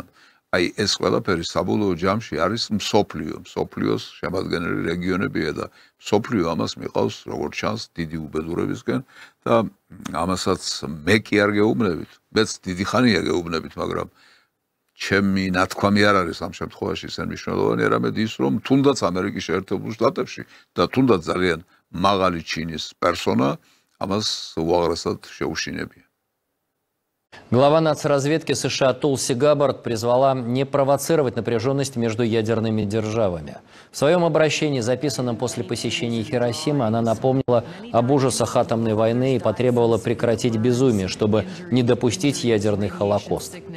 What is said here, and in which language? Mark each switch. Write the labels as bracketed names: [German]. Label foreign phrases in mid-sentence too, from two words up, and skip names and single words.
[Georgian] აი ეს ყველაფერი საბოლოო ჯამში არის მსოფლიოს შემადგენელი რეგიონებია და მსოფლიო ამას მიყავს, როგორც ჩანს, დიდი უბედურებისკენ და ამასაც მე კი არ გეუბნებით, მეც დიდი ხანია გეუბნებით, მაგრამ ჩემი ნათქვამი არ არის ამ შემთხვევაში ისე მნიშვნელოვანი, არამედ ის, რომ თუნდაც ამერიკის შეერთებულ შტატებში და თუნდაც ძალიან მაღალი ჩინის პერსონა ამას უაღრესად შეუშინებია. [Russian] Глава нацразведки США Тулси Габбард призвала не провоцировать напряженность между ядерными державами. В своем обращении, записанном после посещения Хиросимы, она напомнила об ужасах атомной войны и потребовала прекратить безумие, чтобы не допустить ядерный холокост.